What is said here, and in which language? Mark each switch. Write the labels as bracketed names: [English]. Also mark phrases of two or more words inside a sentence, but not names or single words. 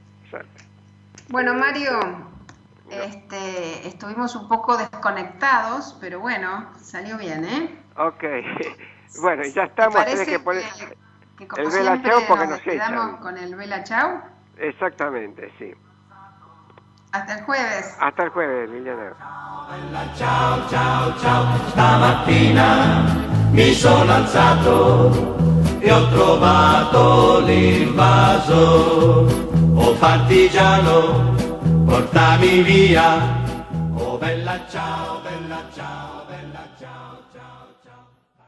[Spanish] Bueno, Mario, estuvimos un poco desconectados, pero bueno, salió bien, ¿eh? Ok. Bueno, ya estamos. Tenés que poner que como el Vela Chau porque nos quedamos con el Vela Chau. Exactamente, sí. Hasta el jueves. Hasta el jueves, Liliana. [Italian] Ciao, ciao, ciao, stamattina mi sono alzato e ho trovato l'invaso. Oh partigiano, portami via. Oh bella ciao, bella ciao, bella ciao, ciao, ciao.